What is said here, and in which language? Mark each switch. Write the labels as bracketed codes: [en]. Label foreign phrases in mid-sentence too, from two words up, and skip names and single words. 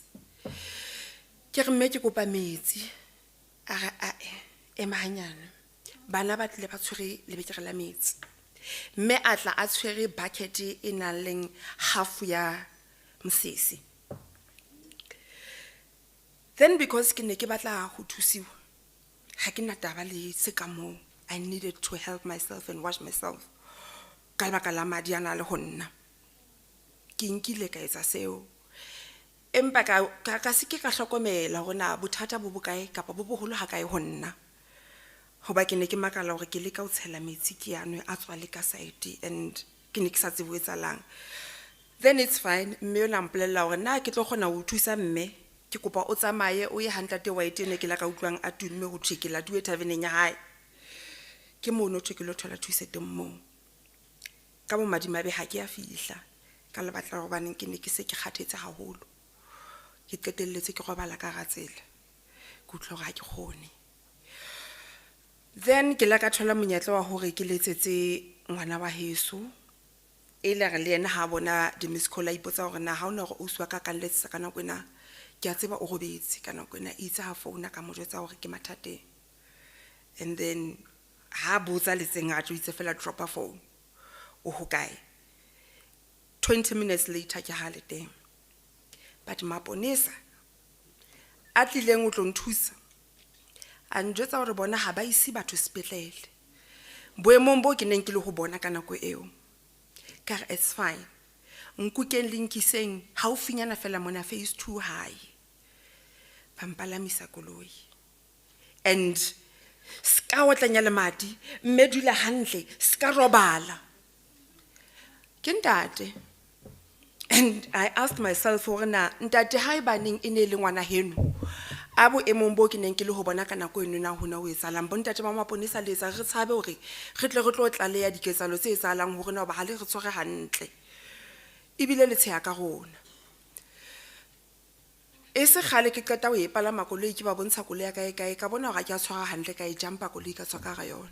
[st] Ke re mme ke kopa metsi, a re ema hanyane, bana ba tle ba tshwere le bekere la metsi. Mme a tla a tshwere bucket e nang le half ya mosese. Then because ke ne ke batla ho thusiwa, ha ke na taba le se ka moo, [en] I needed to help myself and wash myself. [st] Ka lebaka la madi ana le ho nna, ke nkile ka etsa seo. Empa ka se ke ka hlokomela hore na bothata bo bokae kapa bo boholo ha kae ho nna. Hoba ke ne ke makala hore ke leka ho tshela metsi ke ano a tswa le ka [en] side and [st] ke ne ke sa tsebe ho etsalang. [en] Then it's fine, [st] mme o la mpolella hore na ke tlo kgona ho thusa mme, ke kopa o tsamaye o ye hantate White ne ke la ka utlwang a tumme ho thwe ke la duwe taveneng ya hae. Ke mono thwe ke lo thola thuso teng moo. Ka bo madimabe ha ke a fihla ka lebaka la hobane ke ne ke se ke kgathetse haholo. Ke qetelletse ke robala ka ratsela, ke utlwa hore ha ke kgone. Then ke la ka thola monyetla wa hore ke letsetse ngwana wa heso, e le re le yena ha bona di [en] miss call [st] a ipotsa hore na ha ona hore o swa ka letsetsa ka nako ena, ke a tseba o robetse ka nako ena, itse ha founa ka mo jwetsa hore ke mathateng. And then ha botsa letseng a itse fela [en] drop a phone, [st] o hokae. 20 [en] minutes later [st] ke ha le teng. But maponesa a tlileng o tlo nthusa a njwetsa hore bona ha ba isi batho sepetlele. Boemong bo ke neng ke le ho bona ka nako eo, ka re [en] it's fine, [st] nkukeng le nkiseng haufinyana fela mona phase 2 hae, ba mpalamisa koloi. And ska otlanya le madi, mme dula hantle, ska robala. Ke ntate. [en] And I asked myself, [st] ntate haebaneng e ne le ngwana heno, a boemong bo ke neng ke le ho bona ka nako eno na hona ho etsahalang, bo ntate ba maponesa le etsa re tshabe hore re tle re tlo tlaleha diketsahalo tse etsahalang hore na ba ha le re tshware hantle, ebile le tsheya ka rona. E se kgale ke qeta ho e palama koloi ke ba bontsha koloi ya kae ka bona hore ke a tshwara hantle ka e jumpa koloi ka tswa ka ga yona.